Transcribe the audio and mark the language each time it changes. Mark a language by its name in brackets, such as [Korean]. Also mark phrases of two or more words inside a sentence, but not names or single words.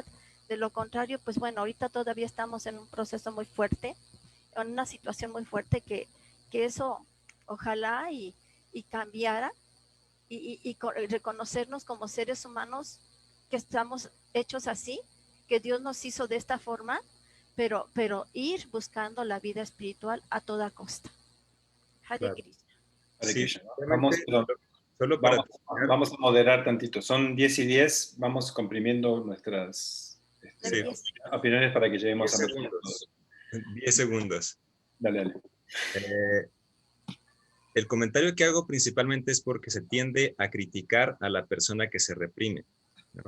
[Spanish] De lo contrario, pues bueno, ahorita todavía estamos en un proceso muy fuerte, en una situación muy fuerte que eso ojalá y cambiara y reconocernos como seres humanos que estamos hechos así, que Dios nos hizo de esta forma, pero ir buscando la vida espiritual a toda costa. Hare Claro. Krishna. Hare Sí, Krishna. Vamos, solo para terminar, vamos a moderar tantito. Son 10 y 10. Vamos comprimiendo nuestras sí, opiniones para que lleguemos 10 a... segundos. 10 segundos. Dale, dale. Eh, el comentario que hago principalmente es porque se tiende a criticar a la persona que se reprime, ¿no?